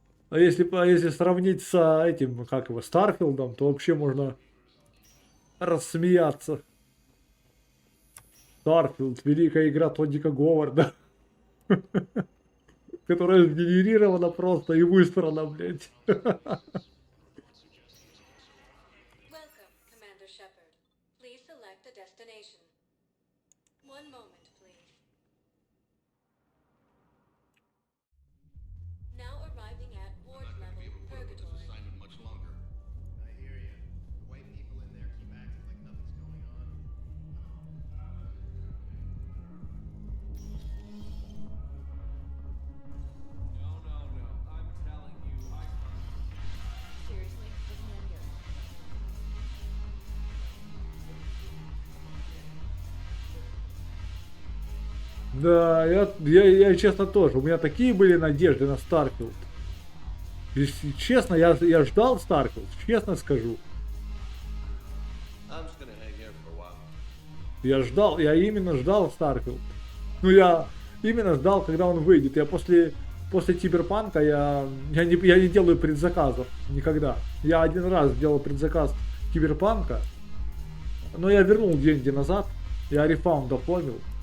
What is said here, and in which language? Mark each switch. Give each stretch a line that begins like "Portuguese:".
Russian: А если сравнить с этим, как его, Старфилдом, то вообще можно рассмеяться. Старфилд, великая игра Тоддика Говарда, которая сгенерирована просто и высрана, блядь.
English: Welcome, Commander Shepard. Please select a destination. One moment, please. Now arriving at ward level purgatory. Much longer. I hear you. The white people in there keep acting like nothing's going on. No. I'm telling you, Seriously, isn't that here?
Russian: Да, я честно тоже. У меня такие были надежды на Старфилд. Если честно, я ждал Старфилд, честно скажу.
English: I'm just gonna hang here for a while.
Russian: Я именно ждал Старфилд. Ну, я именно ждал, когда он выйдет. Я после Киберпанка я не делаю предзаказов никогда. Я один раз делал предзаказ Киберпанка, но я вернул деньги назад. Я рефаунд оформил.